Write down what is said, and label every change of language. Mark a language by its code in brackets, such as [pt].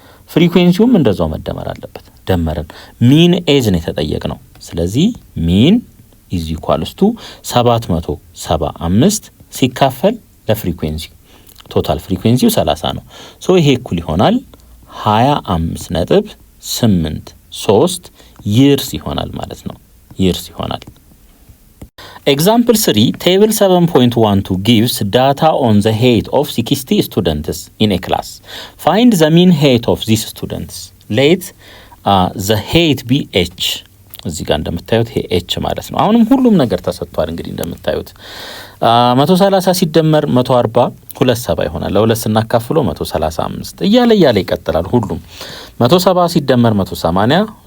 [am] ፍሪኩዌንሲውም እንደዛው መደመር አለበት። ደመረን ሚን ኤጅ ነው የተጠየቅነው። ስለዚህ ሚን ኢዝ ኢኳልስ ቱ 775 ሲካፈል ለፍሪኩዌንሲው ቶታል ፍሪኩዌንሲው 30 ነው። ሶ ይሄ እኩል ይሆናል 25.83 ይርስ ይሆናል ማለት ነው። ይርስ ይሆናል። [en] Example 3 table 7.12 gives data on the height of 60 students in a class. Find the mean height of these students. Let the height be h. [am] እዚህ ጋር እንደምታዩት ይሄ h ማለት ነው። አሁንም ሁሉም ነገር ተሰጥቷል። እንግዲህ እንደምታዩት 130 ሲደመር 140 27 ይሆናል። ለሁለት ስናካፍለው 135 እያለ ይቀጥላል። ሁሉም 170 ሲደመር 180